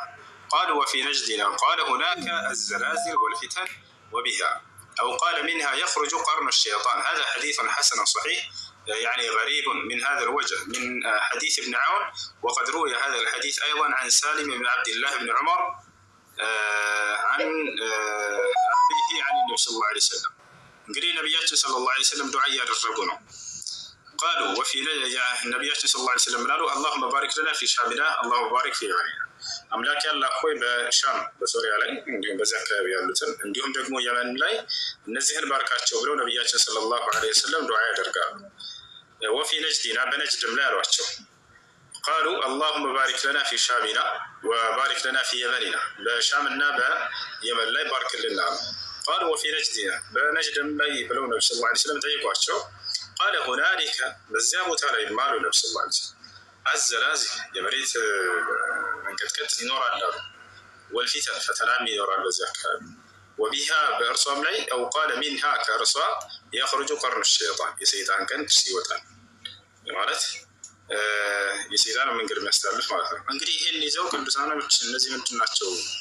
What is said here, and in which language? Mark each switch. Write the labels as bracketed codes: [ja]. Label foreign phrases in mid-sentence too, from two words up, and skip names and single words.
[ar] قالوا وفي نجدنا قال هناك الزلازل والفتن وبها أو قال منها يخرج قرن الشيطان. هذا حديث حسن صحيح يعني غريب من هذا الوجه من حديث ابن عون. وقد روي هذا الحديث أيضا عن سالم بن عبد الله بن عمر عن أبيه عن النبي صلى الله عليه وسلم. [am] እንግዲህ ነቢያችን [ar] صلى الله عليه وسلم [am] ዱዓ እያደረጉ ነው። [ar] قالوا وفي [am] ነቢያችን [ar] صلى الله عليه وسلم [am] ላሉ [ar] اللهم بارك لنا في شامنا اللهم بارك في يمننا። [am] አምላክ ያላህ ሆይ በሻም በሶሪያ ላይ እንዲሁም በዚያ አካባቢ ያሉትን እንዲሁም ደግሞ የመን ላይ እነዚህን ባርካቸው ብለው ነቢያችን [ar] صلى الله عليه وسلم [am] ዱዓ ያደርጋሉ። [ar] وفي نجدنا [am] በነጅድም ላይ አሏቸው። قالوا [ar] اللهم بارك لنا في شامنا وبارك لنا في يمننا [am] በሻምና በየመን ላይ ባርክልና። [ar] قالوا وفي نجدنا በነጅድም [am] ላይ ብለው ነብዩ [ar] صلى الله عليه وسلم [am] ጠይቋቸው። [ar] قال هنالك [am] በዚያ ቦታ ላይ ማሉ ነብዩ [ar] صلى الله عليه وسلم [am] الزلازل የመሬት መንቀጥቀጥ ይኖራል አሉ። ወልፊተን ፈተናም ይኖራል በዚያ አካባቢ። ወቢሃ በእርሷም ላይ [ar] أو قال منها [am] ከእርሷ [ar] يخرج قرن الشيطان [am] የሰይጣን ቀንድ ይወጣል ማለት የሰይጣን መንገድ የሚያስተላልፍ ማለት ነው። እንግዲህ ይህን ይዘው ቅዱሳኖች እነዚህ ምንድን ናቸው?